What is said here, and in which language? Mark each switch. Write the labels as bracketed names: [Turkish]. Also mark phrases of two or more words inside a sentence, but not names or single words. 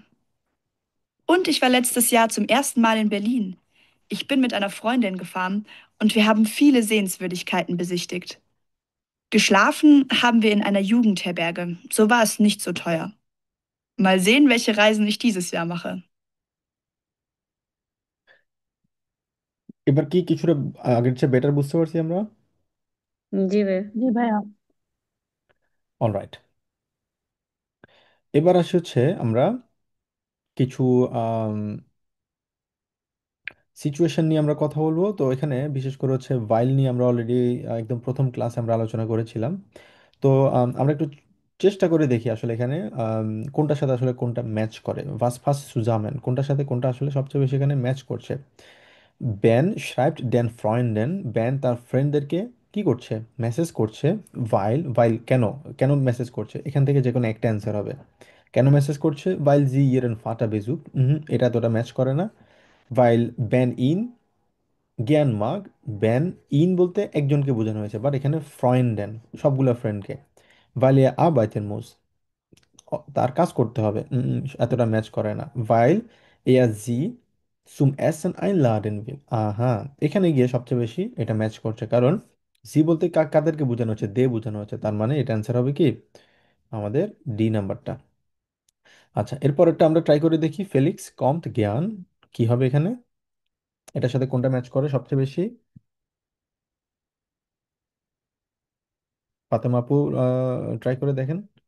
[German] Und ich war letztes Jahr zum ersten Mal in Berlin. Ich bin mit einer Freundin gefahren und wir haben viele Sehenswürdigkeiten besichtigt. Geschlafen haben wir in einer Jugendherberge. So war es nicht so teuer. Mal sehen, welche Reisen ich dieses Jahr mache. [Bangla] এবার কি কিছুটা আগের চেয়ে বেটার বুঝতে পারছি আমরা? জি ভাইয়া। জি ভাইয়া। অলরাইট, এবার আসি হচ্ছে আমরা কিছু সিচুয়েশন নিয়ে আমরা কথা বলবো। তো এখানে বিশেষ করে হচ্ছে ভাইল নিয়ে আমরা অলরেডি একদম প্রথম ক্লাসে আমরা আলোচনা করেছিলাম। তো আমরা একটু চেষ্টা করে দেখি আসলে এখানে কোনটার সাথে আসলে কোনটা ম্যাচ করে। [German] Was passt zusammen, [Bangla] কোনটার সাথে কোনটা আসলে সবচেয়ে বেশি এখানে ম্যাচ করছে। [German] ব্যান schreibt den Freunden, [Bangla] ব্যান তার ফ্রেন্ডদেরকে কি করছে? মেসেজ করছে। ভাইল কেন, কেন মেসেজ করছে? এখান থেকে যে কোনো একটা অ্যান্সার হবে। কেন মেসেজ করছে? [German] weil sie ihren Vater besucht, [Bangla] এটা তোটা ম্যাচ করে না। [German] weil Ben ihn gern mag, Ben ihn [Bangla] বলতে একজনকে বোঝানো হয়েছে, বাট এখানে Freunden সবগুলা ফ্রেন্ডকে। [German] weil er arbeiten muss, [Bangla] তার কাজ করতে হবে, এতটা ম্যাচ করে না। [German] weil er sie zum Essen einladen will, [Bangla] আহা, এখানে গিয়ে সবচেয়ে বেশি এটা ম্যাচ করছে, কারণ জি বলতে কাদেরকে বোঝানো হচ্ছে? দে বোঝানো হচ্ছে, তার মানে এটা অ্যান্সার হবে কি আমাদের ডি নাম্বারটা। আচ্ছা, এরপরেরটা আমরা ট্রাই করে দেখি। [German] Felix kommt gern, [Bangla] কি হবে এখানে? এটার সাথে কোনটা ম্যাচ করে সবচেয়ে বেশি? ফাতেমা আপু, ট্রাই করে দেখেন।